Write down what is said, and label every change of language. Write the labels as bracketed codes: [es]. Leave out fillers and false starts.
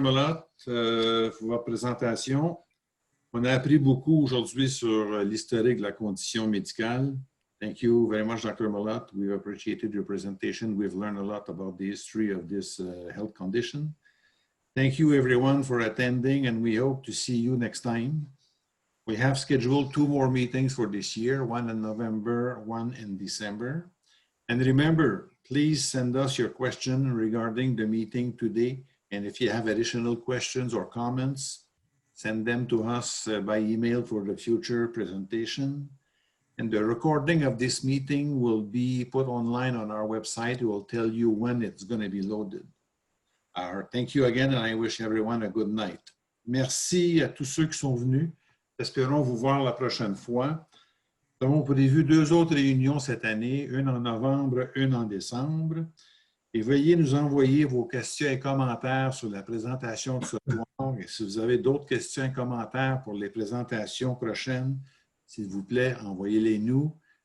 [fr] Molotte, pour votre présentation. On a appris beaucoup aujourd'hui sur l'historique de la condition médicale. [en] Thank you very much, Dr. Molotte. We've appreciated your presentation. We've learned a lot about the history of this health condition. Thank you, everyone, for attending, and we hope to see you next time. We have scheduled 2 more meetings for this year, one in November, one in December. And remember, please send us your question regarding the meeting today. And if you have additional questions or comments, send them to us by email for the future presentation. And the recording of this meeting will be put online on our website. It will tell you when it's going to be loaded. Thank you again, and I wish everyone a good night. [fr] Merci à tous ceux qui sont venus. Espérons vous voir la prochaine fois. Nous avons prévu 2 autres réunions cette année, une en novembre, une en décembre. Et veuillez nous envoyer vos questions et commentaires sur la présentation de ce soir. Et si vous avez d'autres questions et commentaires pour les présentations prochaines, s'il vous plaît, envoyez-les nous.